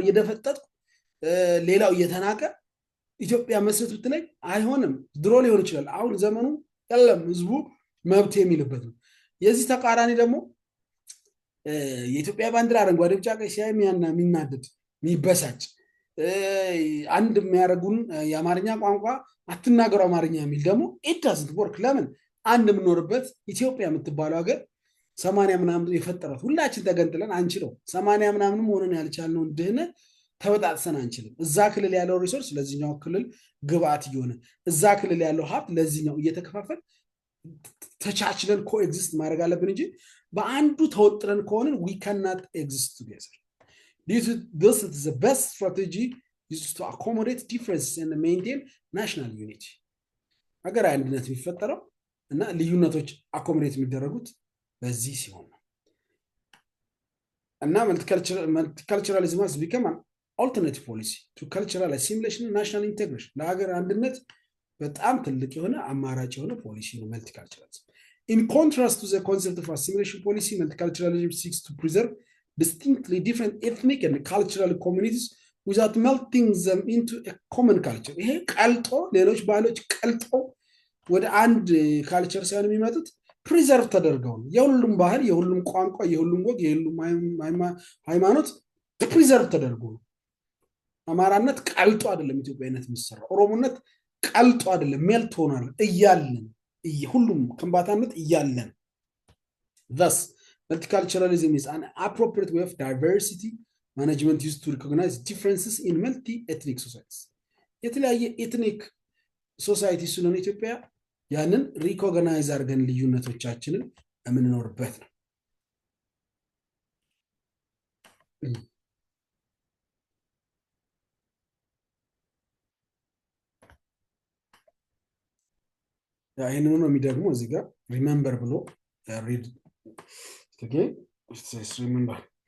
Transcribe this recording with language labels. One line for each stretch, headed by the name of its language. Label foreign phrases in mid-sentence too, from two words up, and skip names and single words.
Amharic: እየደፈጠጥኩ ሌላው እየተናቀ ኢትዮጵያ መስረት ብትለኝ አይሆንም ድሮ ሊሆን ይችላል አሁን ዘመኑ የለም ህዝቡ መብት የሚልበት ነው የዚህ ተቃራኒ ደግሞ የኢትዮጵያ ባንዲራ አረንጓዴ ቢጫ ቀይ ሲያይ የሚናደድ የሚበሳጭ አንድ የሚያረጉን የአማርኛ ቋንቋ አትናገሩ አማርኛ የሚል ደግሞ
English: it doesn't work
Amharic: ለምን አንድ የምኖርበት ኢትዮጵያ የምትባለው ሀገር 80 ምናምን የፈጠራት ሁላችን ተገንጥለን አንችለው 80 ምናምንም ሆነን ያልቻልነው ድህነት ተበጣጥሰን አንችልም። እዛ ክልል ያለው ሪሶርስ ለዚህኛው ክልል ግብአት እየሆነ እዛ ክልል ያለው ሀብት ለዚህኛው እየተከፋፈል ተቻችለን ኮኤግዚስት ማድረግ አለብን እንጂ በአንዱ ተወጥረን ከሆንን
English: we cannot exist together. This is the best strategy is to accommodate differences and maintain national unity.
Amharic: ሀገራዊ አንድነት የሚፈጠረው እና ልዩነቶች አኮሞዴት የሚደረጉት በዚህ ሲሆን ነው። እና
English: multiculturalism has become an alternative policy to cultural assimilation and national integration.
Amharic: ለሀገር አንድነት በጣም ትልቅ የሆነ አማራጭ የሆነ ፖሊሲ ነው multiculturalism.
English: In contrast to the concept of assimilation policy, multiculturalism seeks to preserve distinctly different ethnic and cultural communities without melting them into a common culture.
Amharic: ይሄ ቀልጦ ሌሎች ባህሎች ቀልጦ ወደ አንድ ካልቸር ሳይሆን የሚመጡት ፕሪዘርቭ ተደርገው ነው። የሁሉም ባህል፣ የሁሉም ቋንቋ፣ የሁሉም ወግ፣ የሁሉም ሃይማኖት ፕሪዘርቭ ተደርጎ ነው። አማራነት ቀልጦ አይደለም ኢትዮጵያዊነት የሚሰራው። ኦሮሞነት ቀልጦ አይደለም ሜልት ሆኗል እያለን ሁሉም ከምባታነት እያለን
English: thus multiculturalism is an appropriate way of diversity management used to recognize differences in multi-ethnic societies.
Amharic: የተለያየ ኤትኒክ ሶሳይቲ ስለሆነ ኢትዮጵያ ያንን ሪኮግናይዝ አድርገን ልዩነቶቻችንን የምንኖርበት ነው። ይሄንን ነው የሚደግመው እዚህ ጋር ሪሜምበር ብሎ
English: read okay says remember